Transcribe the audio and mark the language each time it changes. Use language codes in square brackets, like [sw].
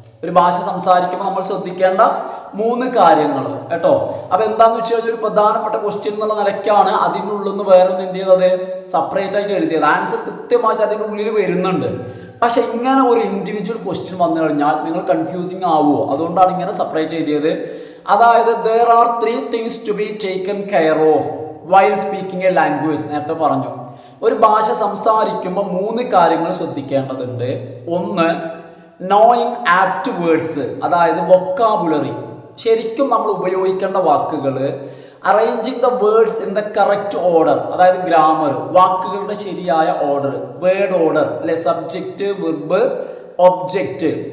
[ml] ഒരു ഭാഷ സംസാരിക്കുമ്പോൾ നമ്മൾ ശ്രദ്ധിക്കേണ്ട 3 കാര്യങ്ങൾ കേട്ടോ. അപ്പൊ എന്താന്ന് വെച്ച് കഴിഞ്ഞാൽ ഒരു പ്രധാനപ്പെട്ട ക്വസ്റ്റ്യൻ എന്നുള്ള നിലയ്ക്കാണ് അതിനുള്ളിൽ നിന്ന് വേറെ എന്ത് ചെയ്തത്, സെപ്പറേറ്റ് ആയിട്ട് എഴുതിയത്. ആൻസർ കൃത്യമായിട്ട് അതിൻ്റെ ഉള്ളിൽ വരുന്നുണ്ട്. പക്ഷെ ഇങ്ങനെ ഒരു ഇൻഡിവിജ്വൽ ക്വസ്റ്റ്യൻ വന്നു കഴിഞ്ഞാൽ നിങ്ങൾ കൺഫ്യൂസിങ് ആവുമോ, അതുകൊണ്ടാണ് ഇങ്ങനെ സെപ്പറേറ്റ് എഴുതിയത്. അതായത് [en] there are 3 things to be taken care of while speaking a language. [ml] നേരത്തെ പറഞ്ഞു, ഒരു ഭാഷ സംസാരിക്കുമ്പോൾ 3 കാര്യങ്ങൾ ശ്രദ്ധിക്കേണ്ടതുണ്ട്. ഒന്ന്, [en] knowing apt words, [ml] അതായത് വൊക്കാബുലറി, ശരിക്കും നമ്മൾ ഉപയോഗിക്കേണ്ട വാക്കുകൾ. [en] arranging the words in the correct order, [ml] അതായത് ഗ്രാമർ, വാക്കുകളുടെ ശരിയായ ഓർഡർ, വേർഡ് ഓർഡർ അല്ലെ, സബ്ജക്റ്റ്, വെർബ്, ഒബ്ജക്റ്റ്.